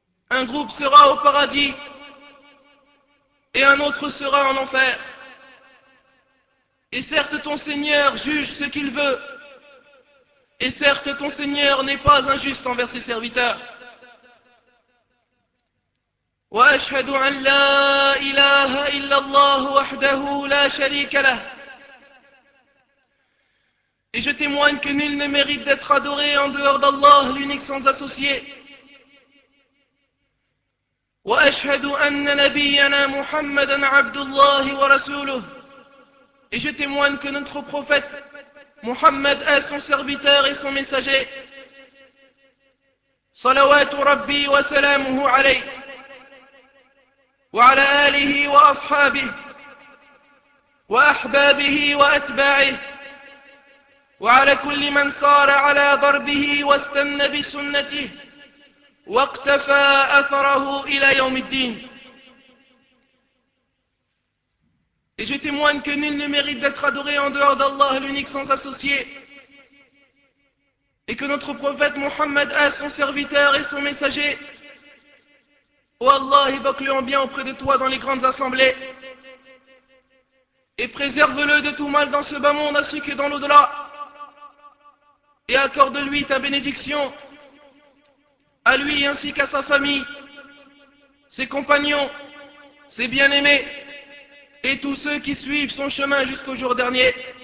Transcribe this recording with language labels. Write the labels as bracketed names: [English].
[French] Un groupe sera au paradis et un autre sera en enfer. Et certes, ton Seigneur juge ce qu'il veut. Et certes, ton Seigneur n'est pas injuste envers ses serviteurs. [Arabic] وأشهد أن لا إله إلا الله وحده لا شريك له. [French] Et je témoigne que nul ne mérite d'être adoré en dehors d'Allah, l'unique sans associé. [Arabic] وأشهد أن نبينا محمدا عبد الله ورسوله. [French] Et je témoigne que notre prophète Muhammad est son serviteur et son messager. [Arabic] صلوات ربي وسلامه عليه. وعلى آله وأصحابه وأحبابه وأتباعه وعلى كل من صار على ضربه واستنى بسنته واقتفى أثره إلى يوم الدين. [French] Et je témoigne que nul ne mérite d'être adoré en dehors d'Allah, l'unique sans associé. Et que notre prophète Muhammad a son serviteur et son messager. Oh Allah, évoque-le en bien auprès de toi dans les grandes assemblées et préserve-le de tout mal dans ce bas monde ainsi que dans l'au-delà et accorde-lui ta bénédiction à lui ainsi qu'à sa famille, ses compagnons, ses bien-aimés et tous ceux qui suivent son chemin jusqu'au jour dernier.